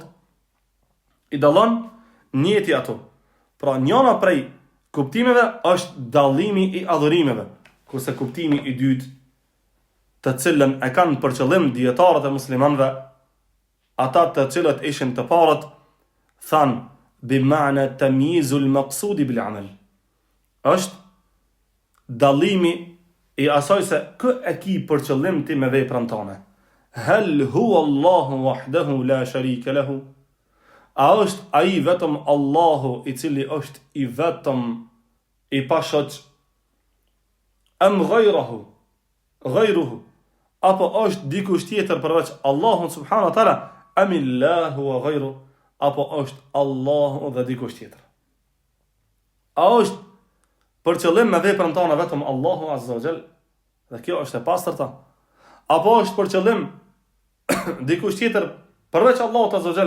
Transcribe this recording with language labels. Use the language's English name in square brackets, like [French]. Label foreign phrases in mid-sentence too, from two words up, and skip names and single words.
[Albanian] I dalon njeti ato. Pra njëna prej kuptimeve është dallimi i adhurimeve, kurse kuptimi i dytë, të cilën e kanë për qëllim dietarët e muslimanëve, ata të cilët ishin të parët, thanë [Arabic] بمعنى تمييز المقصود بالعمل. [Albanian] Është dallimi i asaj se kë e ki për qëllim ti me veprën tënde. [Arabic] هل هو الله وحده لا شريك له? [Albanian] A është ai vetëm Allahu i cili është i vetëm i pashoq? [Arabic] أم غيره? [Albanian] Apo është dikush tjetër përveç Allahut [Arabic] سبحانه وتعالى? أم الله وغيره? [Albanian] Apo është Allahu dhe dikush tjetër? A është për qëllim me veprën tonë vetëm Allahu [Arabic] عز وجل? [Albanian] Dhe kjo është e pastërta. Apo është për qëllim dikush tjetër përveç Allahut [Arabic] عز وجل?